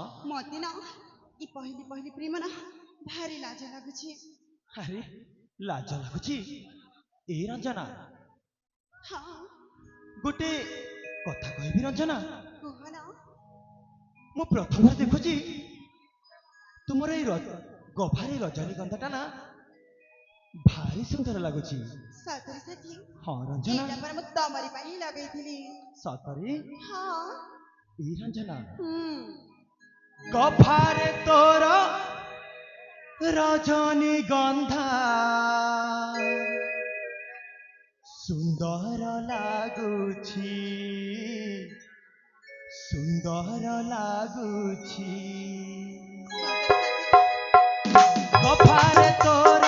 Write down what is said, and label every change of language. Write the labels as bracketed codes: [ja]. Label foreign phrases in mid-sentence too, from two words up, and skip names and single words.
[or] ମତେ ନା ଇ ପହିଲି ପହିଲି ପ୍ରେମ ନା ଭାରି ଲାଜ लागुଛି ଆରେ ଲାଜ ଲାଗୁଛି ଏ ରଞ୍ଜନା हाँ ଗୋଟେ କଥା କହିବି ରଞ୍ଜନା କୁହ ନା ମୁଁ ପ୍ରଥମରେ ଦେଖୁଛି ତୁମର ଏଇ ଗଭାରେ ରଜନୀଗନ୍ଧାଟା ନା ଭାରି ସୁନ୍ଦର ଲାଗୁଛି ସତରି ସାଥୀ ହଁ ରଞ୍ଜନା ଏଇଟା ପରା ମୁଁ ତମରି ପାଇଁ ହିଁ ଲଗେଇଥିଲି ସତରେ ହଁ ଏଇ ରଞ୍ଜନା ହୁଁ ଗଭାରେ ତୋର ରଜନୀଗନ୍ଧା ସୁନ୍ଦର ଲାଗୁଛି ସୁନ୍ଦର ଲାଗୁଛି ଗଭାରେ ତୋର